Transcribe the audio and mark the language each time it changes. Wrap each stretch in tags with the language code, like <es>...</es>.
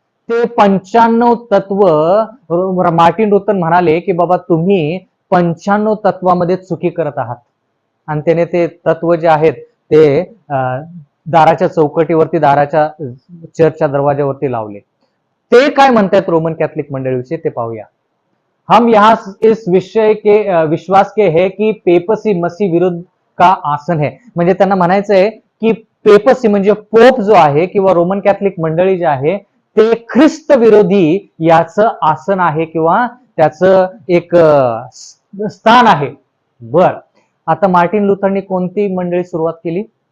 <mr>ते 95 तत्व Martin Luther म्हणाले की बाबा तुम्ही 95 तत्वामध्ये चुकी करत आहात. आणि त्याने ते तत्व जे आहेत ते दाराच्या चौकटीवरती, दाराच्या चर्चच्या दरवाज्यावरती लावले. ते काय म्हणतात रोमन कैथोलिक मंडळीविषयी ते पाहूया.</mr> <hi>हम यहाँ इस विषय के विश्वास के है कि पेपसी मसीह विरुद्ध का आसन है.</hi> <mr>म्हणजे त्यांना म्हणायचंय की पेपसी म्हणजे पोप जो आहे किंवा रोमन कॅथलिक मंडळी जे आहे ते ख्रिस्त विरोधी याचं आसन आहे किंवा त्याचं एक स्थान आहे. बर, आता मार्टिन लुथरने कोणती मंडळी सुरुवात केली?</mr>